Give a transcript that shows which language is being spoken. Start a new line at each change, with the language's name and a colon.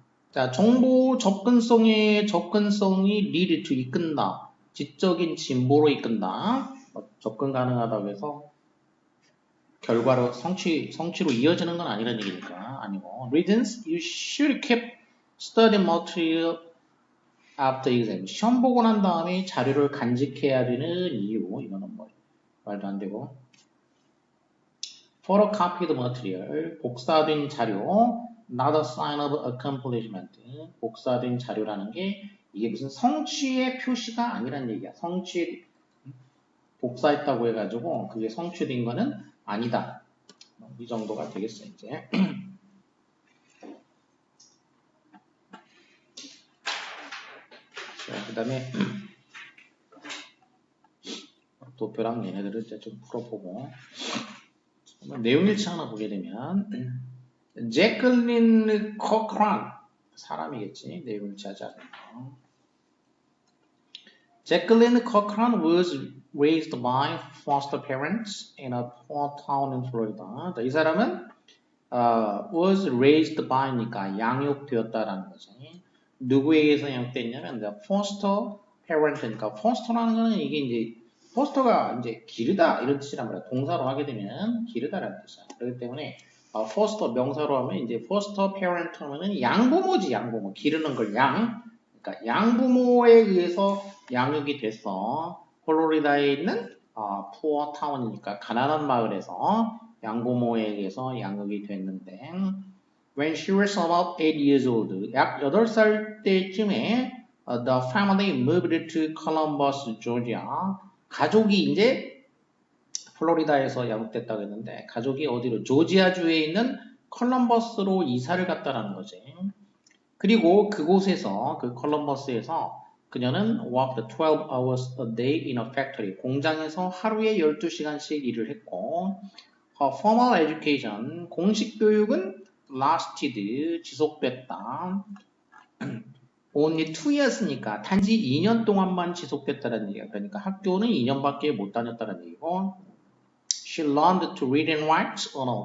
Korean: 자, 정보 접근성이
English: lead to
Korean: 이끈다. 지적인 진보로 이끈다. 접근 가능하다고 해서 결과로 성취로 이어지는 건 아니라는 얘기니까 아니고.
English: Reasons you should keep study material after exam.
Korean: 시험 보고 난 다음에 자료를 간직해야 되는 이유. 이거는 뭐 말도 안 되고.
English: Photocopied material.
Korean: 복사된 자료.
English: Not a sign of accomplishment.
Korean: 복사된 자료라는 게 이게 무슨 성취의 표시가 아니란 얘기야. 복사했다고 해가지고 그게 성취된 거는 아니다. 이 정도가 되겠어 이제. 자, 그 다음에 도표랑 얘네들을 이제 좀 풀어보고 내용일치 하나 보게 되면 제클린 커크란 사람이겠지. 내용일치 하지 않는 거.
English: Jacqueline Cochran was raised by foster parents in a poor town in Florida.
Korean: 이 사람은
English: was raised by
Korean: 니까 양육되었다라는 거지. 누구에게서 양육됐냐면
English: foster parent
Korean: 니까 foster라는 거는 이게 이제 foster가 이제 기르다 이런 뜻이란 말이야. 동사로 하게 되면 기르다라는 뜻이야. 그렇기 때문에 foster 명사로 하면 이제
English: foster parent
Korean: 하면은 양부모지 양부모 기르는 걸 양. 그러니까 양부모에 의해서 양육이 돼서 플로리다에 있는 푸어 타운이니까 가난한 마을에서 양부모에 의해서 양육이 됐는데
English: when she was about 8 years old
Korean: 약 8살 때쯤에
English: the family moved to Columbus, Georgia
Korean: 가족이 이제 플로리다에서 양육됐다고 했는데 가족이 어디로 조지아주에 있는 컬럼버스로 이사를 갔다라는 거지. 그리고 그곳에서 그 컬럼버스에서 그녀는
English: worked 12 hours a day in a factory.
Korean: 공장에서 하루에 12시간씩 일을 했고
English: her formal education,
Korean: 공식 교육은 lasted, 지속됐다.
English: only 2 years
Korean: 니까 단지 2년 동안만 지속됐다는 얘기야. 그러니까 학교는 2년밖에 못 다녔다는 얘기고
English: she learned to read and write
Korean: 언어.